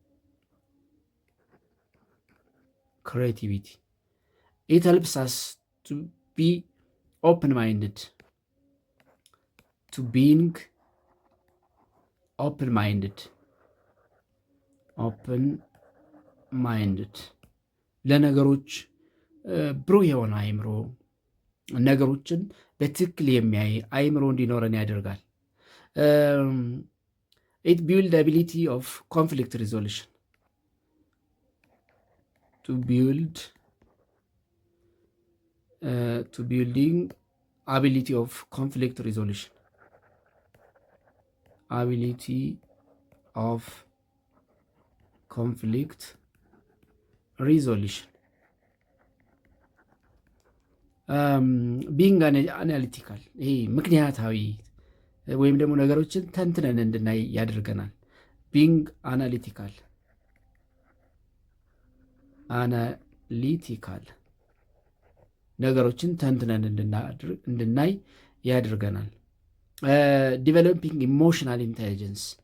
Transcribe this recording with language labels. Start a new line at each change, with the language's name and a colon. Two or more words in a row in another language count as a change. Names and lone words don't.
English: It helps us to be open-minded. To being open-minded.
Amharic: ለነገሮች ብሩህ የሆነ አእምሮ ነገሮችን በትክክል የሚያይ አእምሮ እንዲኖረን ያደርጋል።
English: It builds the ability of conflict resolution. To building ability of conflict resolution. Being analytical.
Amharic: ይሄ ምክንያታዊ ወይም ደግሞ ነገሮችን ተንትነን እንድናይ ያደርገናል።
English: Being analytical
Amharic: ነገሮችን ተንትነን እንድናይ ያደርገናል።
English: Developing emotional intelligence.